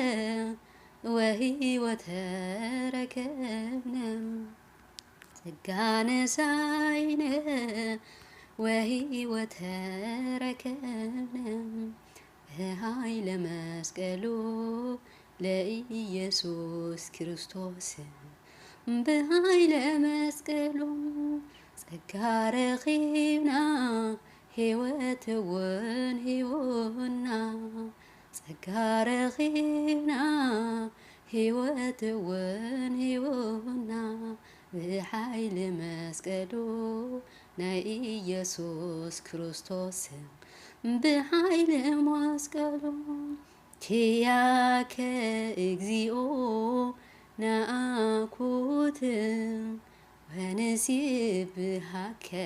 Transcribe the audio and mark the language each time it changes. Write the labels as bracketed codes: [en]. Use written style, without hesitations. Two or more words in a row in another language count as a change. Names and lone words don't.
[gez] ወሕይወተ ረከብነ ጸጋ ነሣኢነ ወሕይወተ ረከብነ በኃይለ መስቀሉ ለኢየሱስ ክርስቶስ በኃይለ መስቀሉ [ti] ጸጋ ረኺብና ሕይወት እውን ሂቡና ጸጋ ረኺብና ሕይወት እውን ሂቡና ብኃይሊ መስቀሉ ናይ ኢየሱስ ክርስቶስ ብኃይሊ መስቀሉ [gez] ኪያከ እግዚኦ ናአኩት ወንሴብሐከ